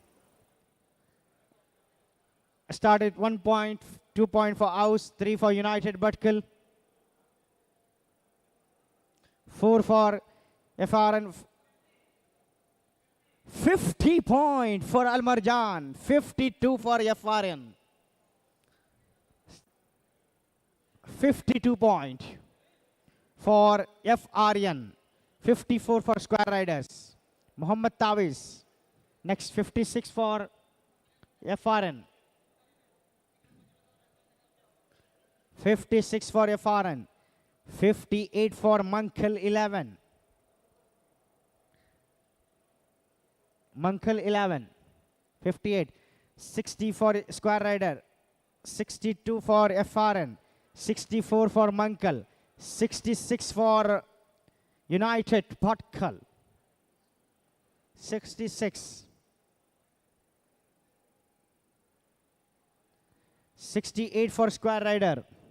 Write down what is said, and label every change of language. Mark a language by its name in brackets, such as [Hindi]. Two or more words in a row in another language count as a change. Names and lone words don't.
[English] Started 1 point, 2 point for AUZ, 3 for United Bhatkal, 4 for FRN, 50 point for Al Marjan, 52 for FRN, 52 point for FRN, 54 for Square Riders. Muhammad Tawiz, next 56 for FRN, 56 for FRN, 58 for Mankal 11. Mankal 11, 58, 60 for Square Rider, 62 for FRN, 64 for Mankal, 66 for United Bhatkal, 66, 68 for Square Rider,